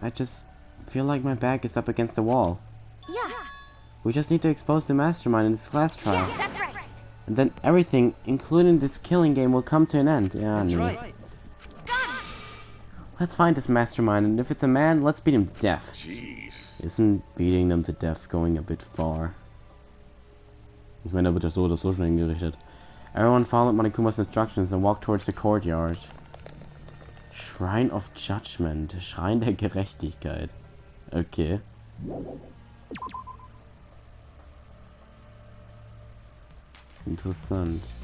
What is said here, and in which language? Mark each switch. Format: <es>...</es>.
<en>I just feel like my back is up against the wall. Yeah, We just need to expose the mastermind in this class trial. that's right. And then everything, including this killing game, will come to an end. Yeah, That's</en> <de>nee.</de> <en>right. Let's find this mastermind, and if it's a man, let's beat him to death. Jeez. Isn't beating them to death going a bit far?</en> <de>Ich meine, da wird das so oder so schon hingerichtet.</de> <en>Everyone followed Monikuma's instructions and walked towards the courtyard. Shrine of Judgment.</en> <de>Schrein der Gerechtigkeit. Okay. Interessant.</de>